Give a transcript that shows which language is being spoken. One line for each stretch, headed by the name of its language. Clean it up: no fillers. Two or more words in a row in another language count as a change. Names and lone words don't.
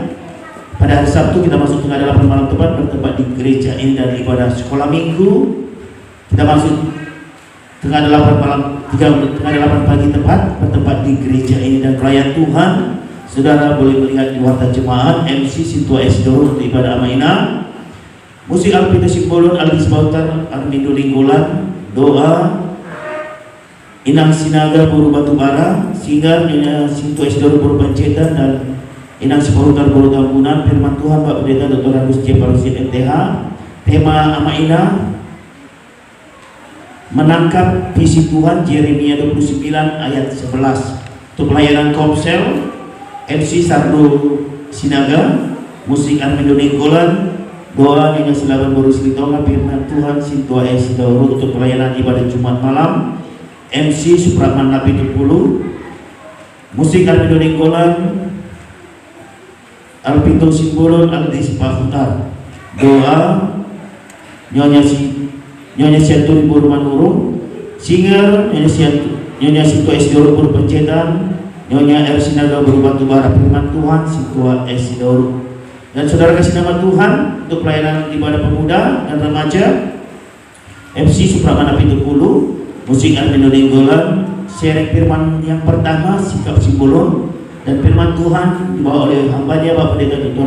Indonesian: Pada hari Sabtu kita masuk tengah 8 malam tepat, bertempat di gereja ini dan ibadah sekolah minggu. Kita masuk tengah 8 pagi tepat, bertempat di gereja ini dan pelayan Tuhan. Saudara boleh melihat di warta jemaat MC Sintua Esdoro untuk ibadah Amaina. Musik Alpita Simbolon, Aldis Bautar, Armindo Linggolan, doa Inang Sinaga Buru Batubara, Singar Nyonya Sintua Esdoro Buru Pancetan dan Inang Sipahutar Buru Tambunan. Firman Tuhan Pak Pendeta Dr. Agus C. Parusin MTH. Tema Amaina menangkap visi Tuhan, Yeremia 29 ayat 11. Untuk pelayanan Komsel MC Sardo Sinaga, musik Armindo Ninggolan, doa Nyonya Silaban Boru Silitonga, firman Tuhan Sintua Esdauro. Untuk pelayanan ibadah Jumat malam MC Supratman Napi 70, musik Armindo Ninggolan, Alpito Simbolon, Aldis Pahutar, doa Nyonya Sianturi Buru Manurung, singer Nyonya Sintua Esdauro Buru Pencetan, Nyonya Ersinaga Buru Batubara, firman Tuhan Sintua Esdauro. Dan saudara kasih nama Tuhan, untuk pelayanan ibadah pemuda dan remaja MC Supratman Napi 70, musik Armindo Ninggolan, sharing firman yang pertama sikap Simbolon, dan firman Tuhan dibawa oleh hambanya Bapak Pendeta Dr.